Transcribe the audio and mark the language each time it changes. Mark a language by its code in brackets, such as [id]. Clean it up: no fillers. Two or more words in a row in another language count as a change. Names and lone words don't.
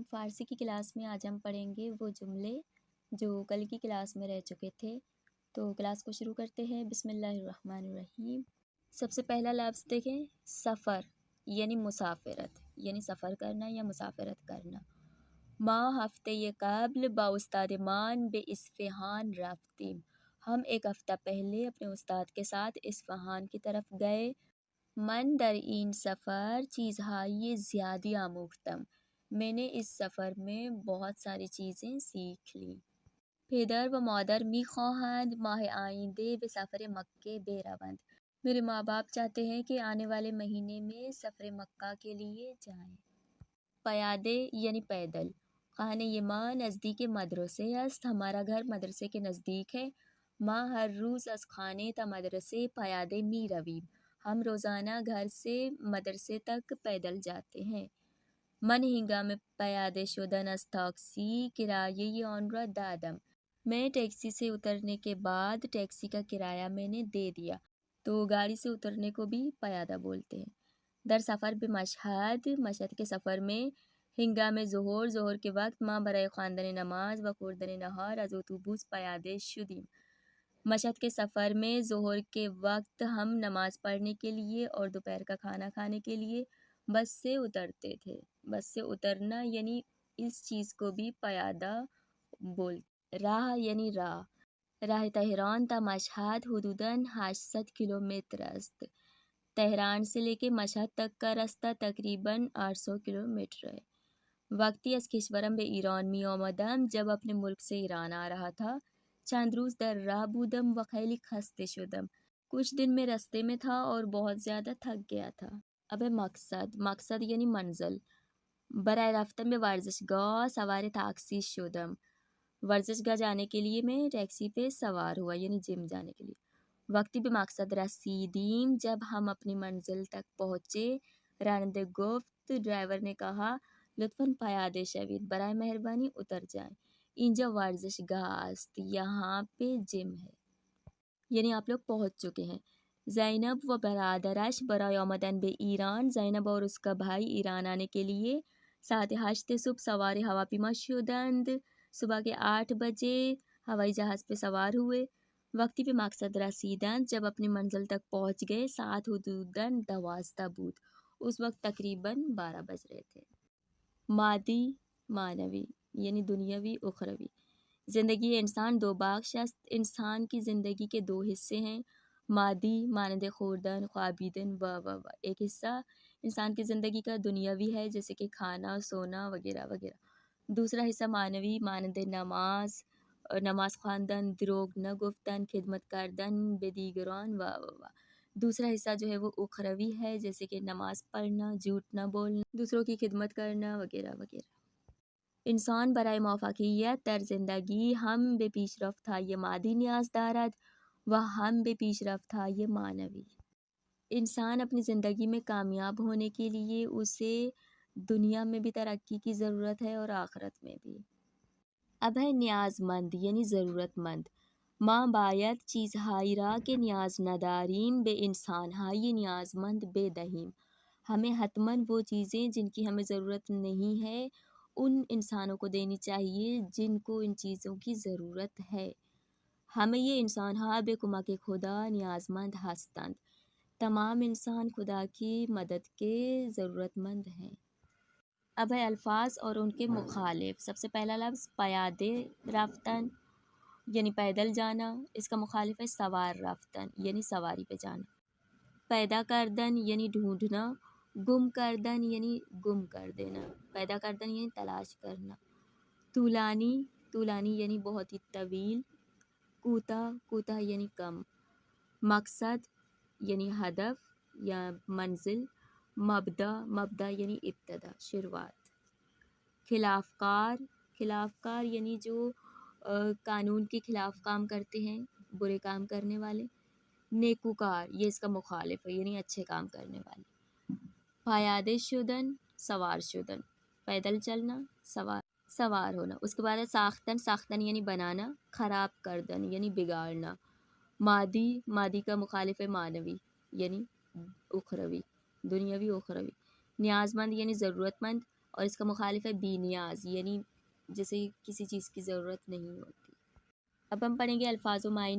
[ur] فارسی کی کلاس میں آج ہم پڑھیں گے وہ جملے جو کل کی کلاس میں رہ چکے تھے۔ تو کلاس کو شروع کرتے ہیں۔ [ar] بسم اللہ الرحمن الرحیم۔ [ur] سب سے پہلا لفظ دیکھیں، سفر یعنی مسافرت، یعنی سفر کرنا یا مسافرت کرنا۔ [fa] ما ہفتے قبل با استاد مان بے اصفہان رفتیم۔ [ur] ہم ایک ہفتہ پہلے اپنے استاد کے ساتھ اصفہان کی طرف گئے۔ [fa] من در این سفر چیزهای زیادی آموختم۔ [ur] میں نے اس سفر میں بہت ساری چیزیں سیکھ لیں۔ [fa] پدر و مادر میخواهند ماہ آئندہ به سفر مکہ بروند۔ [ur] میرے ماں باپ چاہتے ہیں کہ آنے والے مہینے میں سفر مکہ کے لیے جائیں۔ پیادے یعنی پیدل۔ [fa] خانه ما نزدیک مدرسه است۔ [ur] ہمارا گھر مدرسے کے نزدیک ہے۔ [fa] ما ہر روز از خانه تا مدرسه پیاده میرویم۔ [ur] ہم روزانہ گھر سے مدرسے تک پیدل جاتے ہیں۔ [fa] من ہنگام پیاده شدن از تاکسی کرایه آن را دادم۔ [ur] میں ٹیکسی سے اترنے کے بعد ٹیکسی کا کرایہ میں نے دے دیا۔ تو گاڑی سے اترنے کو بھی پیادہ بولتے ہیں۔ [fa] در سفر به مشہد، [ur] مشہد کے سفر میں، [fa] ہنگام ظہر [ur] کے وقت، [fa] ما برای خواندن نماز و خوردن نهار از اتوبوس پیاده شدیم۔ [ur] مشہد کے سفر میں ظہر کے وقت ہم نماز پڑھنے کے لیے اور دوپہر کا کھانا کھانے کے لیے بس سے اترتے تھے۔ بس سے اترنا یعنی اس چیز کو بھی پیادہ بول۔ [fa] راہ یعنی راہ۔ راہ تہران تا مشہد حدوداً 800 کلومیتر است۔ [ur] تہران سے لے کے مشہد تک کا راستہ تقریباً 800 کلومیٹر ہے۔ [fa] وقتی از کشورم به ایران می آمدم، [ur] جب اپنے ملک سے ایران آ رہا تھا، [fa] چند روز در راہ بودم و خیلی خسته شدم۔ [ur] کچھ دن میں راستے میں تھا اور بہت زیادہ تھک گیا تھا۔ اب مقصد، مقصد یعنی منزل۔ [fa] برای رفتن به ورزشگاه سوار تاکسی شدم۔ [ur] ورزش گاہ جانے کے لیے میں ٹیکسی پہ سوار ہوا، یعنی جم جانے کے لیے۔ [fa] وقتی به مقصد رسیدیم، [ur] جب ہم اپنی منزل تک پہنچے، [fa] راننده گفت، [ur] ڈرائیور نے کہا، [fa] لطفاً پیاده شوید، [ur] برائے مہربانی اتر جائیں۔ [fa] اینجا ورزشگاه است، [ur] یہاں پہ جم ہے، یعنی آپ لوگ پہنچ چکے ہیں۔ [fa] زینب و برادرش برای آمدن به ایران، [ur] زینب اور اس کا بھائی ایران آنے کے لیے [fa] 8:30 صبح سوار ہواپیما شدند۔ [ur] صبح کے 8 بجے ہوائی جہاز پہ سوار ہوئے۔ [fa] وقتی به مقصد رسیدند، [ur] جب اپنی منزل تک پہنچ گئے، [fa] ساعت حدوداً 12 بود، [ur] اس وقت تقریباً 12 بج رہے تھے۔ مادی معنوی یعنی دنیاوی اخروی۔ [fa] زندگی انسان دو بخش است۔ [ur] انسان کی زندگی کے دو حصے ہیں، [fa] مادی مانند خوردن، خوابیدن و [ur] ایک حصہ انسان کی زندگی کا دنیاوی ہے، جیسے کہ کھانا، سونا وغیرہ وغیرہ۔ دوسرا حصہ [fa] معنوی مانند نماز، نماز خواندن، دروغ نہ گفتن، خدمت کردن به دیگران و [ur] دوسرا حصہ جو ہے وہ اخروی ہے، جیسے کہ نماز پڑھنا، جھوٹ نہ بولنا، دوسروں کی خدمت کرنا وغیرہ وغیرہ۔ [fa] انسان برای موفقیت در زندگی هم به پیشرفت‌های مادی نیاز دارد و هم به پیشرفت‌های معنوی۔ [ur] انسان اپنی زندگی میں کامیاب ہونے کے لیے اسے دنیا میں بھی ترقی کی ضرورت ہے اور آخرت میں بھی۔ اب ہے نیاز مند یعنی ضرورت مند۔ [fa] ما باید چیزهایی را که نیاز نداریم به انسانهای نیازمند بدهیم۔ [ur] ہمیں حتماً وہ چیزیں جن کی ہمیں ضرورت نہیں ہے ان انسانوں کو دینی چاہیے جن کو ان چیزوں کی ضرورت ہے۔ ہمیں یہ [fa] انسانها به کمک خدا نیازمند هستند۔ [ur] تمام انسان خدا کی مدد کے ضرورت مند ہیں۔ اب ہے الفاظ اور ان کے مخالف۔ سب سے پہلا لفظ [fa] پیاده رفتن [ur] یعنی پیدل جانا، اس کا مخالف ہے [fa] سوار رفتن [ur] یعنی سواری پہ جانا۔ [fa] پیدا کردن [ur] یعنی ڈھونڈنا، [fa] گم کردن [ur] یعنی گم کر دینا، [fa] پیدا کردن [ur] یعنی تلاش کرنا۔ طولانی، طولانی یعنی بہت ہی طویل۔ کوتاہ، کوتاہ یعنی کم۔ مقصد یعنی ہدف یا منزل۔ مبدا، مبدا یعنی ابتدا، شروعات۔ خلاف کار، خلاف کار یعنی جو قانون کے خلاف کام کرتے ہیں، برے کام کرنے والے۔ نیکوکار، یہ اس کا مخالف ہے، یعنی اچھے کام کرنے والے۔ [fa] پیاده شدن، سوار شدن، [ur] پیدل چلنا، سوار ہونا۔ اس کے بعد ہے ساختن، ساختن یعنی بنانا، [fa] خراب کردن [ur] یعنی بگاڑنا۔ مادی، مادی کا مخالف ہے معنوی یعنی اخروی، دنیاوی اخروی۔ نیاز مند یعنی ضرورت مند اور اس کا مخالف ہے بی نیاز، یعنی جسے کسی چیز کی ضرورت نہیں ہوتی۔ اب ہم پڑھیں گے الفاظ و معنی۔